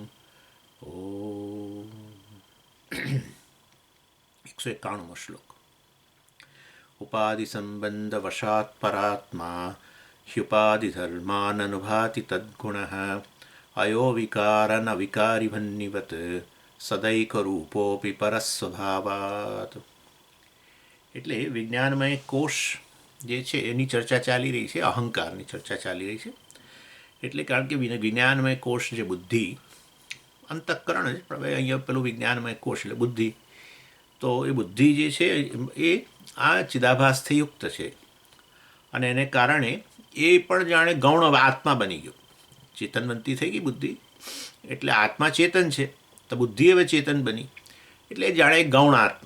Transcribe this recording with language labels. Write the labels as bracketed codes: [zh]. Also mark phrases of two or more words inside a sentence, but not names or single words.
[sa] ॐ 191 श्लोक। उपाधिसम्बन्धवशात् परात्मा ह्युपाधिधर्माननुभाति तद्गुणः अयो विकारनविकारिभन्निवत् सदैकरूपोऽपि परस्वभावात्। [gu] એટલે વિજ્ઞાનમય કોષ જે છે એની ચર્ચા ચાલી રહી છે, અહંકારની ચર્ચા ચાલી રહી છે. એટલે કારણ કે વિજ્ઞાનમય કોષ જે બુદ્ધિ અંતઃકરણ જ પણ અહીંયા પેલું વિજ્ઞાનમય કોષ એટલે બુદ્ધિ, તો એ બુદ્ધિ જે છે એ આ ચિદાભાસથી યુક્ત છે અને એને કારણે એ પણ જાણે ગૌણ આત્મા બની ગયો, ચેતનવંતી થઈ ગઈ બુદ્ધિ, એટલે આત્મા ચેતન છે તો બુદ્ધિ હવે ચેતન બની, એટલે જાણે ગૌણ આત્મા.